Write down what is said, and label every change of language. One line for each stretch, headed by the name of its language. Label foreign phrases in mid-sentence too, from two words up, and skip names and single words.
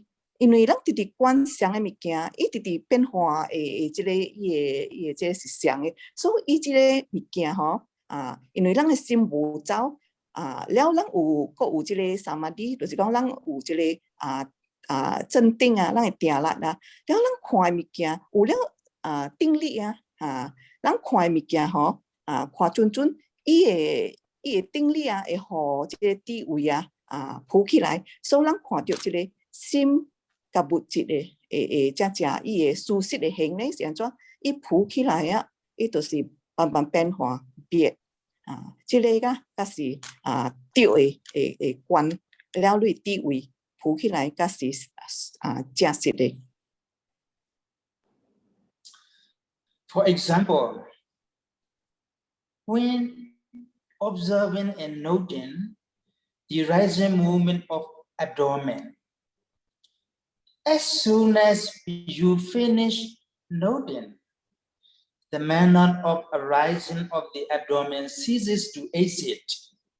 Min Nan Chinese: 因為咱直直觀常嘅物件，伊直直變化誒，即個伊誒即個是常嘅，所以伊即個物件因為咱嘅心無走了咱閣有即個 samadhi，就是講咱有即個鎮定咱會定力了咱看物件有了定力咱看物件看準，伊誒定力會互即個智慧浮起來，所以咱看到即個心。甲物質的伊個舒適的形呢是安怎？伊浮起來伊就是慢慢變化變即個甲是對的觀了類智慧浮起來甲是真實的。
English: For example, when observing and noting the rising movement of abdomen, as soon as you finish noting, the manner of arising of the abdomen ceases to exist.